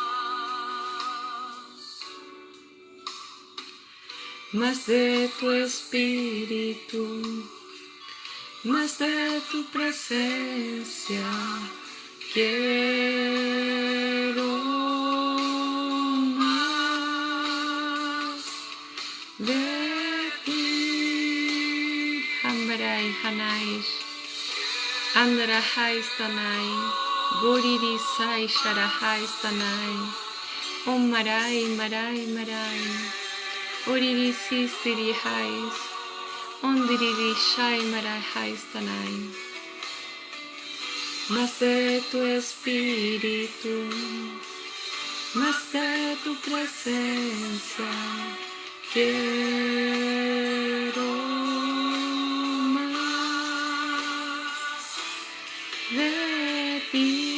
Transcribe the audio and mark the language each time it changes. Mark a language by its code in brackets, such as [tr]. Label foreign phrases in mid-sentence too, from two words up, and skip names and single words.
[es] Más de tu espíritu, más de tu presencia. Quiero más de ti. Hambarai Hanais, Andarahais Tanai, Goririsai Sharahais Tanai, Om Marai, Marai, Marai, Oririsis Dirihais, Ondiririshai Marahais Tanai. Más de tu espíritu, más de tu presencia, quiero más de ti.